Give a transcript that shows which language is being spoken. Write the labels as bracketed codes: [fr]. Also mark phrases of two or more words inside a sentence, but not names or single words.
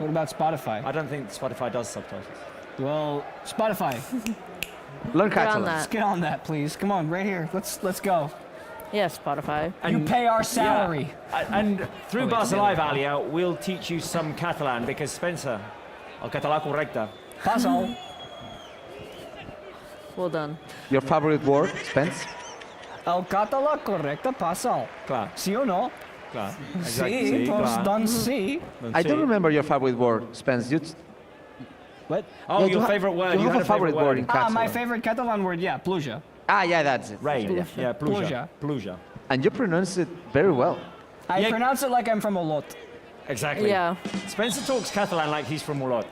[en] What about Spotify? I don't think Spotify does subtitles. Well, Spotify, Learn Get on Catalan. that. let's get on that, please. Come on, right here. Let's go. Yeah, Spotify. You pay our salary. Yeah. And through Oh, wait, Barça yeah. Live, Alia, we'll teach you some Catalan, because Spencer, [ca] el català correcte. Paso. [en] Well done. Your favorite word, Spence? [ca] El català correcte passa. Clar, Sí o no? clar. Sí, doncs, clar. doncs sí. [en] I don't remember your favorite word, Spence. What? Oh, Yeah, your favorite word. You have had a favorite word in Catalan. My favorite Catalan word, yeah, pluja. Ah, yeah, that's it. Rain. Yeah, pluja. Pluja. Pluja. And you pronounce it very well. I Yeah. pronounce it like I'm from Olot. Exactly. Yeah. Spencer talks Catalan like he's from Olot.